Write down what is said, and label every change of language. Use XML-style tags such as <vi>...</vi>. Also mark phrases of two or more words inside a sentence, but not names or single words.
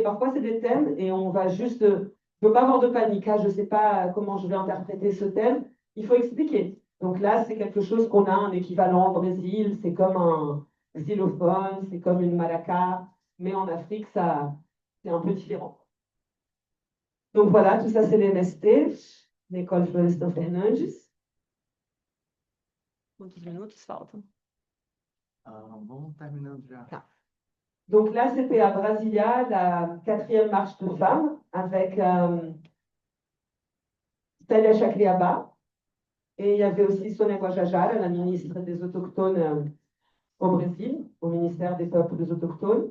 <fr>Parfois, c'est des thèmes et on va juste. Je ne veux pas avoir de panique, hein, je ne sais pas comment je vais interpréter ce thème. Il faut expliquer. Donc là, c'est quelque chose qu'on a un équivalent au Brésil. C'est comme un xylophone, c'est comme une maraca. Mais en Afrique, ça, c'est un peu différent. Donc voilà, tout ça, c'est l'MST, l'école Florestan Fernandes.</fr> <pt>Quantos minutos faltam? Vamos terminando já. Tá.</pt> <fr>Donc là, c'était à Brasilia, la 4e marche de femmes, avec Célia Chakriaba. Et il y avait aussi Sonia Guajajara, la ministre des Autochtones au Brésil, au ministère des Peuples Autochtones.</fr>